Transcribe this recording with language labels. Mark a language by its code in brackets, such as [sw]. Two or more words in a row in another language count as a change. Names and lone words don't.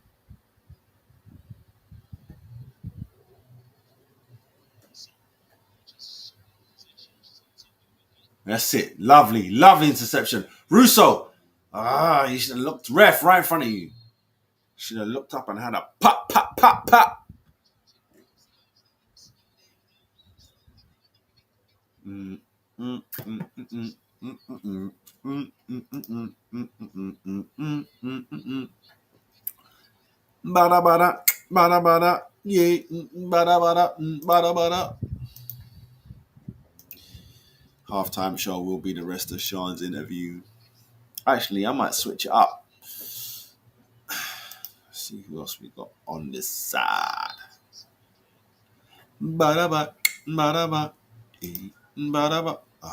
[en] That's it. Lovely, lovely interception. Russo. You should have looked ref right in front of you. Should have looked up and had a pop, pop, pop, pop. Bada bada, bada bada, yeah, bada bada, bada bada. Halftime show will be the rest of Sean's interview. Actually, I might switch it up. See who else we got on this side. Bada bada, bada bada, bada bada.